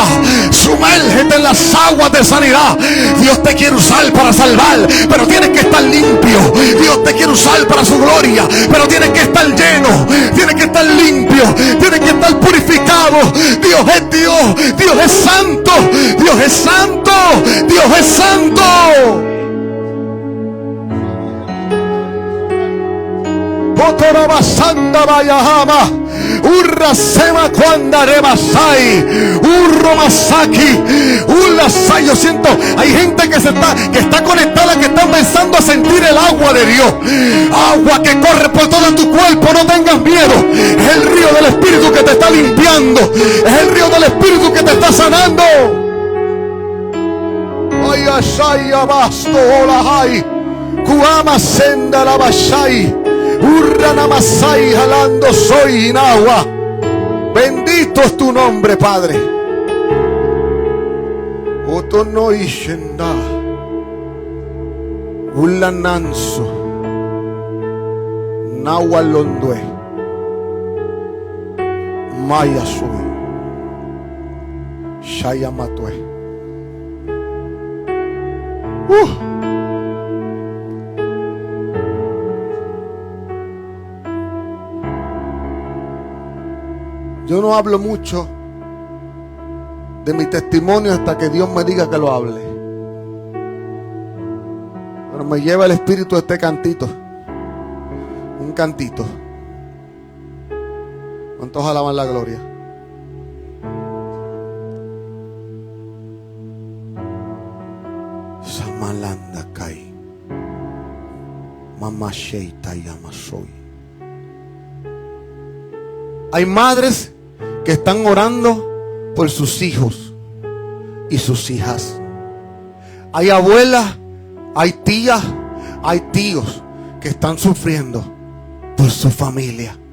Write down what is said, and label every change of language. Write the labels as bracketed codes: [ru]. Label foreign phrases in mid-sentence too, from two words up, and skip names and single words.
[es] Sumérgete en las aguas de sanidad. Dios te quiere usar para salvar, pero tienes que estar limpio. Dios te quiere usar para su gloria, pero tienes que estar lleno, tienes que estar limpio, tienes que estar purificado. Dios es Dios, Dios es santo, Dios es santo, Dios es santo. Potorabasanda Bayahama. Urrasema cuanda rebasai. Urro masaki. Urrasai. Yo siento, hay gente que está conectada, que está empezando a sentir el agua de Dios. Agua que corre por todo tu cuerpo. No tengas miedo. Es el río del Espíritu que te está limpiando. Es el río del Espíritu que te está sanando. Ay, asai, abasto, hola, ay. Kuama senda la basai. Urranamasai, jalando soy en agua. Bendito es tu nombre, Padre. Otono ishenda. Ulananso. Nahualondue. Maya soy. Shayamatue. Yo no hablo mucho de mi testimonio hasta que Dios me diga que lo hable. Pero me lleva el espíritu de este cantito. Un cantito. ¿Cuántos alaban la gloria? Samalanda kai. Mama sheita yama soy. Hay madres que están orando por sus hijos y sus hijas. Hay abuelas, hay tías, hay tíos que están sufriendo por su familia.